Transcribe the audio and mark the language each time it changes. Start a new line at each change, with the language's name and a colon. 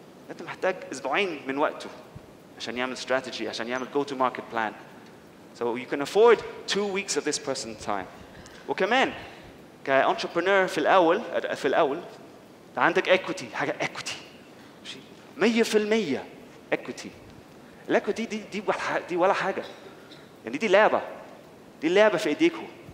Arabic: انت محتاج اسبوعين من وقته عشان يعمل strategy عشان يعمل
English: go to market plan. So you can afford 2 weeks of this person's time.
Arabic: وكمان كentrepreneur في الاول عندك equity حاجه equity 100% equity. الاكويتي دي ولا حاجه. يعني دي لعبه في ايديكم.